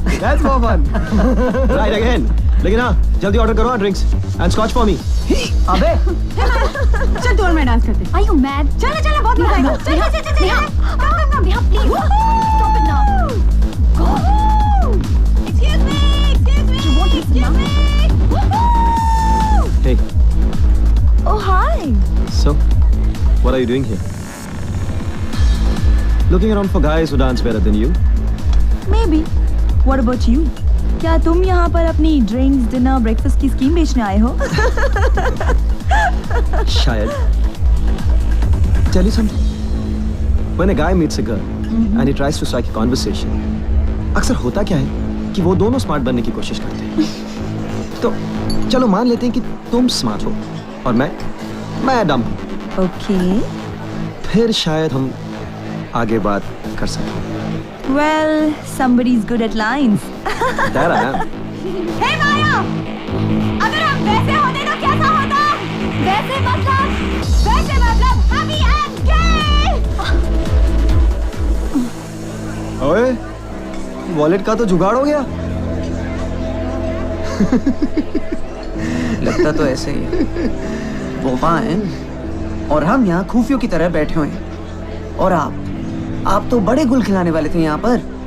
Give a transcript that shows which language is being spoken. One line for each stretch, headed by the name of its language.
English: That's more fun. Right again.
Hindi: लेकिन हाँ, जल्दी ऑर्डर करो drinks
English: And scotch for me.
Hindi: अबे चल टूर में डांस करते।
English: Are you mad?
Hindi: चलो चलो, बहुत मजा आएगा। चल चल चल
English: Neha, come, Neha, please. Stop it now. Go. Excuse me. You won't listen now. Hey, Oh hi. so what are you doing here? Looking around for guys who dance better than you? Maybe. What about you?
Hindi: क्या तुम यहाँ पर अपनी drinks, dinner, breakfast की scheme बेचने आए हो?
English: शायद। Tell you something. When a guy meets a girl and he tries to strike a conversation,
Hindi: अक्सर होता क्या है कि वो दोनों स्मार्ट बनने की कोशिश करते हैं। तो चलो मान लेते हैं कि तुम स्मार्ट हो और मैं डम हूँ।
English: Okay.
Hindi: फिर शायद हम आगे बात कर सकें।
English: Well, somebody's good at lines. There I am.
Hindi: Hey Maya! अगर हम वैसे होते तो कैसा होता? वैसे मतलब
English: happy and gay!
Hindi: ओए, वॉलेट का तो जुगाड़ हो गया। लगता तो ऐसे ही है। वो वहाँ हैं और हम यहाँ खूफियों की तरह बैठे हुए हैं। और आप तो बड़े गुल खिलाने वाले थे यहाँ पर।